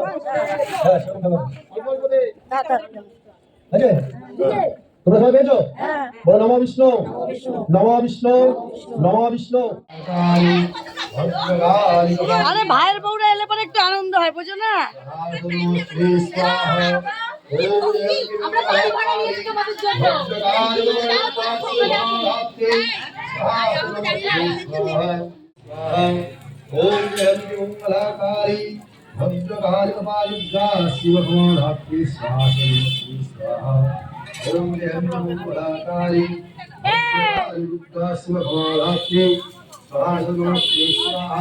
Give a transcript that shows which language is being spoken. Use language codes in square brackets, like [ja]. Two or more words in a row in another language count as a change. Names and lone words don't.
[bn] তোমরা সবাই পেয়েছো? হ্যাঁ বলো নমঃ বিষ্ণু নমঃ বিষ্ণু নমঃ বিষ্ণু। আরে ভাইয়ের বউরা এলে পরে একটু আনন্দ হয় বুঝো না আমরা বাড়ি ভাড়া নিয়েছি তোমাদের জন্য। [sa] ओम जयंती मंगलाकारी भद्रकाली कपालुद्रा शिवभगवानात्मे स्वाहा स्वाहा। ओम जयंती मंगलाकारी भद्रकाली रुद्रा शिवभगवानात्मे स्वाहा स्वाहा।